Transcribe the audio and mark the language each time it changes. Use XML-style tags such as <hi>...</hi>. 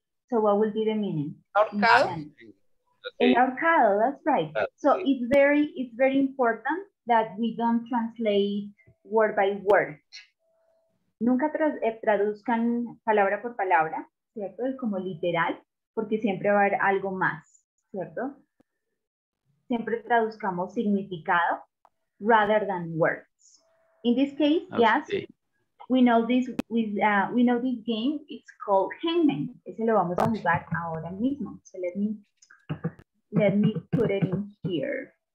<en>So what will be the meaning?</en> <es>Ahorcado. El ahorcado,</es> <en>that's right. So it's very important that we don't translate word by word.</en> <es>Nunca traduzcan palabra por palabra, ¿cierto? Como literal, porque siempre va a haber algo más, ¿cierto? Siempre traduzcamos significado</es> <en>rather than words. In this case, yes, we know this game. It's called hangman.</en> <es>Ese lo vamos a jugar ahora mismo.</es> <en>So let me put it in here.</en>